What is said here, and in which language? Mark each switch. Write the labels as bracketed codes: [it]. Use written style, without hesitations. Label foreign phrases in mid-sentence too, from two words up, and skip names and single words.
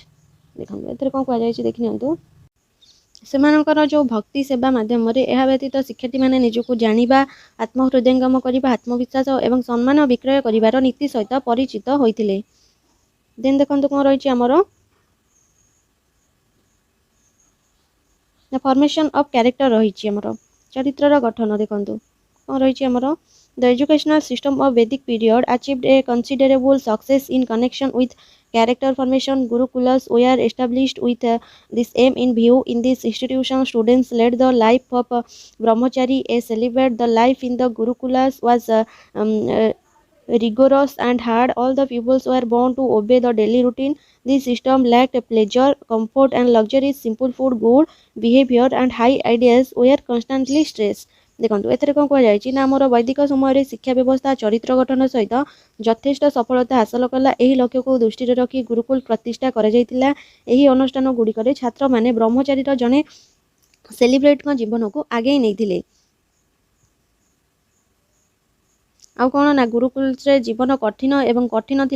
[or] ଦେଖନ୍ତୁ ଏଥିରେ କ'ଣ କୁହାଯାଇଛି ଦେଖିନିଅନ୍ତୁ। ସେମାନଙ୍କର ଯେଉଁ ଭକ୍ତି ସେବା ମାଧ୍ୟମରେ ଏହା ବ୍ୟତୀତ ଶିକ୍ଷାର୍ଥୀମାନେ ନିଜକୁ ଜାଣିବା, ଆତ୍ମହୃଦୟଙ୍ଗମ କରିବା, ଆତ୍ମବିଶ୍ୱାସ ଏବଂ ସମ୍ମାନ ବିକ୍ରୟ କରିବାର ନୀତି ସହିତ ପରିଚିତ ହୋଇଥିଲେ। ଦେନ୍ ଦେଖନ୍ତୁ କ'ଣ ରହିଛି ଆମର [en] formation of character [or] ରହିଛି ଆମର ଚରିତ୍ରର ଗଠନ। ଦେଖନ୍ତୁ କ'ଣ ରହିଛି ଆମର [en] The educational system of Vedic period achieved a considerable success in connection with character formation. Gurukulas were established with this aim in view. In this institution, students led the life of brahmachari. A celibate, the life in the Gurukulas was rigorous and hard. All the pupils were bound to obey the daily routine. This system lacked pleasure, comfort, and luxury. Simple food, good behavior, and high ideals were constantly stressed. [or] ଦେଖନ୍ତୁ ଏଥିରେ କ'ଣ କୁହାଯାଇଛି ନା ଆମର ବୈଦିକ ସମୟରେ ଶିକ୍ଷା ବ୍ୟବସ୍ଥା ଚରିତ୍ର ଗଠନ ସହିତ ଯଥେଷ୍ଟ ସଫଳତା ହାସଲ କଲା। ଏହି ଲକ୍ଷ୍ୟକୁ ଦୃଷ୍ଟିରେ ରଖି ଗୁରୁକୁଲ ପ୍ରତିଷ୍ଠା କରାଯାଇଥିଲା। ଏହି ଅନୁଷ୍ଠାନ ଗୁଡ଼ିକରେ ଛାତ୍ରମାନେ ବ୍ରହ୍ମଚାରୀର ଜଣେ ସେଲିବ୍ରେଟଙ୍କ ଜୀବନକୁ ଆଗେଇ ନେଇଥିଲେ। ଆଉ କ'ଣ ନା ଗୁରୁକୁଲରେ ଜୀବନ କଠିନ ଏବଂ କଠିନ ଥିଲା।